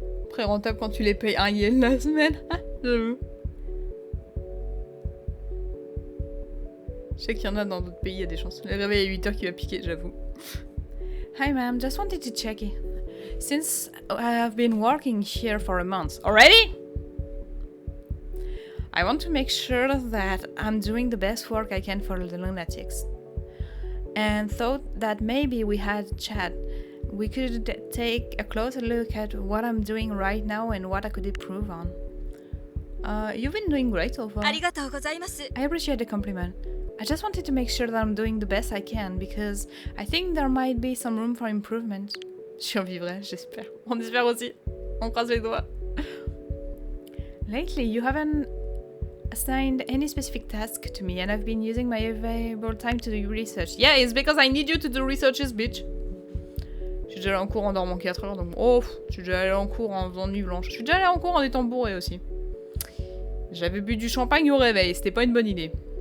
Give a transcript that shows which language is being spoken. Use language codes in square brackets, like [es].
[fr] Très rentable quand tu les payes 1 yen la semaine. J'avoue. Je sais qu'il y en a dans d'autres pays, il y a des chances. Le réveil à 8h qui va piquer, j'avoue. [en] Hi ma'am, just wanted to check it. Since I have been working here for a month already, I want to make sure that I'm doing the best work I can for the lunatics. And thought that maybe we had a chat. We could take a closer look at what I'm doing right now and what I could improve on. You've been doing great so far. I appreciate the compliment. I just wanted to make sure that I'm doing the best I can because I think there might be some room for improvement. [fr] Je survivrai, j'espère. On espère aussi. On croise les doigts. [en] Lately, you haven't assigned any specific task to me and I've been using my available time to do research. Yeah, it's because I need you to do researches, bitch. [fr] suis déjà allée en cours en dormant 4 heures, donc oh, je suis déjà allée en cours en faisant nuit blanche. Je suis déjà allée en cours en étant bourrée aussi. J'avais bu du champagne au réveil, c'était pas une bonne idée.